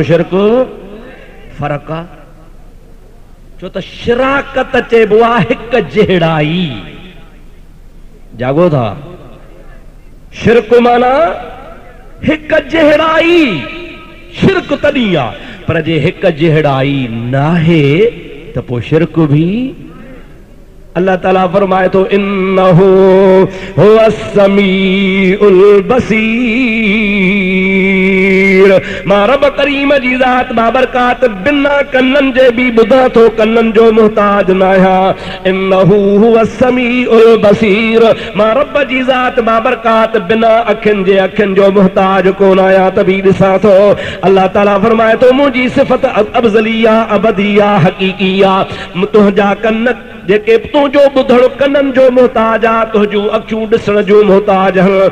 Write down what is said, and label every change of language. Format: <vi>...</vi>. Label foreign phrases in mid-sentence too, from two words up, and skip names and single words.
<sd>शिरक फ़र्क़ु आहे छो त शिराकत चइबो आहे हिकु जहिड़ाई जागो था शिरक माना हिकु जहिड़ाई शिरक तॾहिं आहे पर जे हिकु जहिड़ाई नाहे त पोइ शिरक बि अल्लाह ताला फरमाए थो</sd> <ar>إنه هو السميع</ar> <sd>बसीर मां रब करीम जी ज़ात बाबरकात बिना कन्ननि जे बि ॿुधां थो कन्ननि जो मुहताज न आहियां</sd> <ar>إنه هو السميع البصير</ar> <sd>मां रब जी ज़ात बाबरकात बिना अखियुनि जे अखियुनि जो मुहताज कोन आहियां त बि ॾिसां थो अल्लाह ताला फरमाए थो मुंहिंजी सिफ़त अफ़ज़लिया अबदिया हक़ीक़िया तुंहिंजा कन जेके तुंहिंजो ॿुधण कननि जो मोहताज आ, तुंहिंजूं अखियूं ॾिसण जो मोहताज आहिनि।</sd>